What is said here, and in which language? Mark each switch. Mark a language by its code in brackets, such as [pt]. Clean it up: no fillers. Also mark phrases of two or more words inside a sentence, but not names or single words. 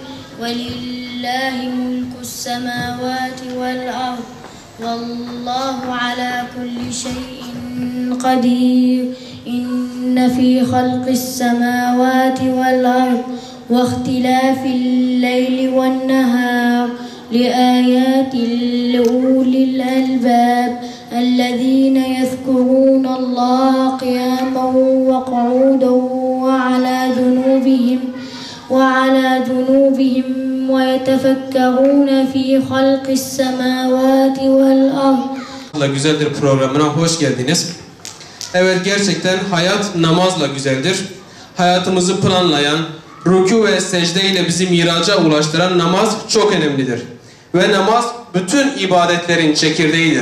[ar] ولله ملك السماوات والأرض. والله على كل شيء قدير. إن في خلق السماوات والأرض واختلاف الليل والنهار لآيات لأولي الألباب الذين يذكرون الله قياما وقعودا وعلى جنوبهم ويتفكرون في خلق السماوات والأرض. [tr] Güzeldir programına hoş geldiniz. Evet, gerçekten hayat namazla güzeldir. Hayatımızı planlayan, rükû ve secde ile bizi miraca ulaştıran namaz çok önemlidir. Ve namaz bütün ibadetlerin çekirdeğidir.